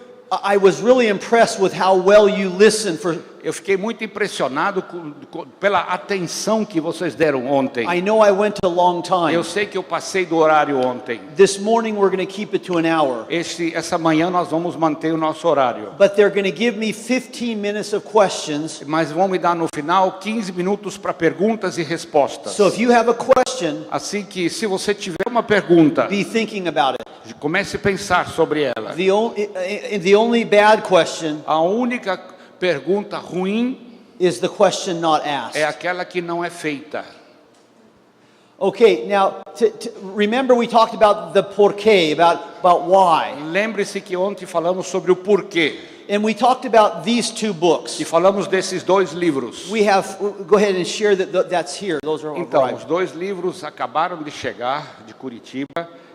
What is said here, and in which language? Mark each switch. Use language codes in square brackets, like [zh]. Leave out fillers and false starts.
[en] I was really impressed with how well you listened for. [pt] Eu fiquei muito impressionado pela atenção que vocês deram ontem. [en] I know I went a long time. [pt] Eu sei que eu passei do horário ontem. [en] This morning we're going to keep it to an hour. [pt] Essa manhã nós vamos manter o nosso horário. [en] But they're going to give me 15 minutes of questions. [pt] Mas vão me dar no final 15 minutos para perguntas e respostas. [en] So if you have a question, [pt] Assim que se você tiver uma pergunta, [en] be thinking about it. [pt] comece a pensar sobre ela. [en] The only bad question [pt] A única pergunta ruim [en] is the question not asked. [pt] é aquela que não é feita. [en] Okay, now remember we talked about the porqué, about why. [pt] Lembre-se que ontem falamos sobre o porquê. [en] And we talked about these two books. [pt] E falamos desses dois livros. [en] We have, go ahead and share that's here. Those are [pt] Então, [en] arrived. [pt] os dois livros acabaram de chegar de Curitiba.